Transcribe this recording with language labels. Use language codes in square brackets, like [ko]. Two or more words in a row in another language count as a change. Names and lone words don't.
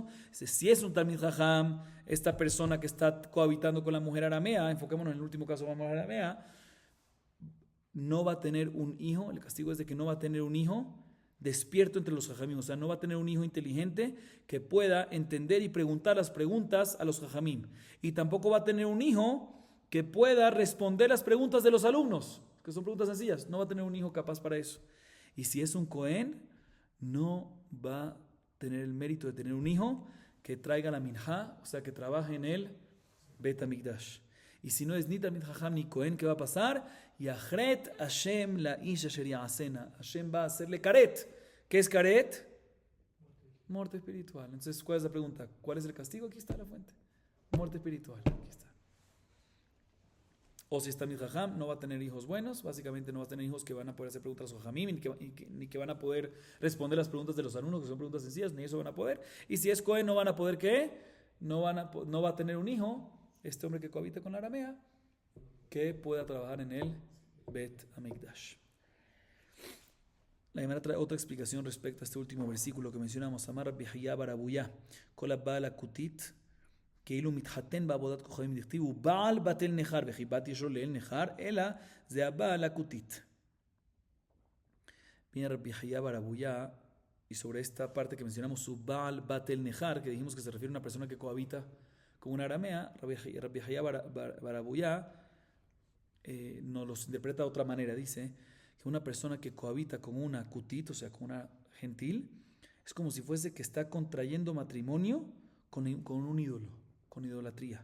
[es] Si es un [he] תלמיד חכם, [es] esta persona que está cohabitando con la mujer aramea, enfoquémonos en el último caso de la mujer aramea, no va a tener un hijo, el castigo es de que no va a tener un hijo despierto entre los jajamim, o sea, no va a tener un hijo inteligente que pueda entender y preguntar las preguntas a los jajamim, y tampoco va a tener un hijo que pueda responder las preguntas de los alumnos, que son preguntas sencillas. No va a tener un hijo capaz para eso. Y si es un Cohen, no va a tener el mérito de tener un hijo que traiga la minjá, o sea, que trabaje en el Bet HaMikdash. Y si no es ni [he] תלמיד חכם [es] ni Cohen, ¿qué va a pasar? [he] יכרת השם לאיש אשר יעשנה. [es] Hashem va a hacerle karet. ¿Qué es karet? Muerte espiritual. Entonces, ¿cuál es la pregunta? ¿Cuál es el castigo? Aquí está la fuente. Muerte espiritual. Aquí está. O si está [he] תלמיד חכם, [es] no va a tener hijos buenos. Básicamente no va a tener hijos que van a poder hacer preguntas a los Jajamim, ni que van a poder responder las preguntas de los alumnos, que son preguntas sencillas, ni eso van a poder. Y si es Cohen, no van a poder ¿qué? No va a tener un hijo, este hombre que cohabita con la aramea, que pueda trabajar en el Bet HaMikdash. La Gemara trae otra explicación respecto a este último versículo que mencionamos. [he] אמר רבי חייא בר אבויה כל הבא על הכותית, כאילו מתחתן בעבודת כוכבים דכתיב הוא בעל בת אל נחר וכי בת יש לו לאל נחר אלא זה הבעל הכותית. [es] Viene Rabbi Hayya bar Abuya y sobre esta parte que mencionamos su [he] ובעל בת אל נכר, [es] que dijimos que se refiere a una persona que cohabita con una aramea, Rabbi Hayya bar Abuya nos los interpreta de otra manera. Dice que una persona que cohabita con una kutit, o sea con una gentil, es como si fuese que está contrayendo matrimonio con un ídolo, con idolatría.